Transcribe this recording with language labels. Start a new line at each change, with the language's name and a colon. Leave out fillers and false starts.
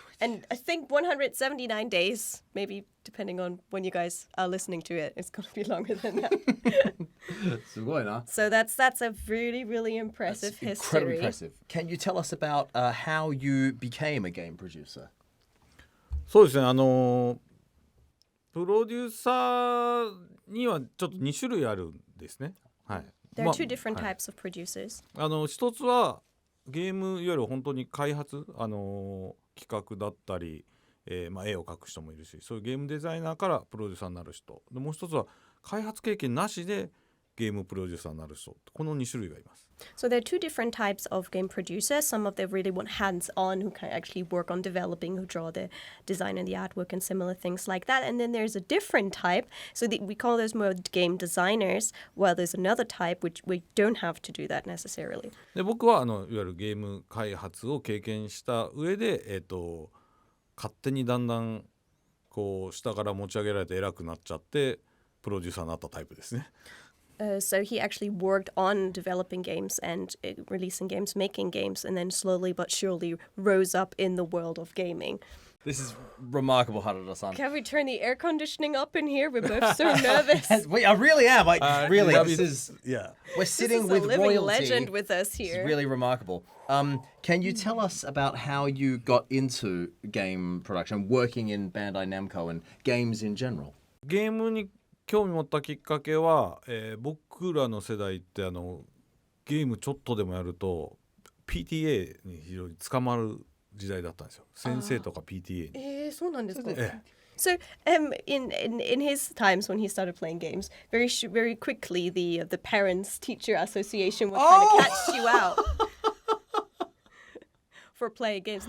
English: And I think 179 days, maybe depending on when you guys are listening to it, it's going to be longer than that. So that's a really, really impressive history. Incredibly impressive. Can you tell us about how you became a game producer?
Japanese: そうですね。プロデューサーにはちょっと2種類あるんですね。はい。
English: There are two different types of producers.
Japanese: 一つはゲームいわゆる本当に開発企画だったり、絵を描く人もいるし、そういうゲームデザイナーからプロデューサーになる人で、もう一つは開発経験なしでゲームプロデューサーになる人、この2種類がいます。
English: So there are two different types of game producers. Some of them really want hands-on, who can actually work on developing, who draw the design and the artwork and similar things like that. And then there's a different type. So we call those more game designers. Well, there's another type which we don't have to do that necessarily.
Japanese: で僕はいわゆるゲーム開発を経験した上で、勝手にだんだんこう下から持ち上げられて偉くなっちゃってプロデューサーになったタイプですね。
English: So he actually worked on developing games and releasing games, making games, and then slowly but surely rose up in the world of gaming. This is remarkable, Harada-san. Can we turn the air conditioning up in here? We're both so nervous. I really am. Really, this is we're sitting this is with a living royalty. Legend with us here. It's really remarkable. Can you tell us about how you got into game production, working in Bandai Namco and games in general?
Japanese: ゲームに興味持ったきっかけは、僕らの世代ってゲームちょっとでもやると PTA に非常に捕まる時代だったんですよ。先生とか PTA に。そうなんですか。
English: So in his times when he started playing games, very quickly the parents teacher association would kind of catch you out for playing games.